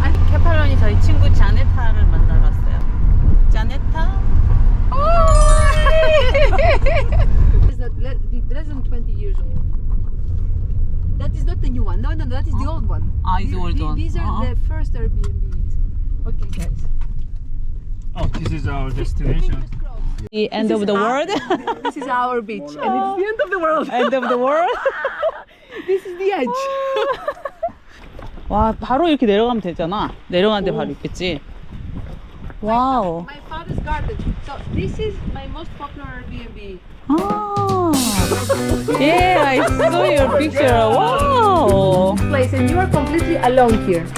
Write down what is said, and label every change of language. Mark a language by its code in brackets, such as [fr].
[ko] 케팔론이 저희 친구 자네타를 만나러 왔어요. 자네타? [en] Is that less than 20 years old? That is not the new one. No, that is the old one. It's the old one. These are the first Airbnbs. Okay, guys. Oh, this is our destination. The end of the world? This is our beach, and it's the end of the world. End of the world? This is the edge. [ko] 와, 바로 이렇게 내려가면 되잖아. 내려가는데 바로 있겠지. 와우. [en] My father's garden. So this is my most popular Airbnb. 아. Yeah, I saw your picture. Wow. Place, and you are completely alone here.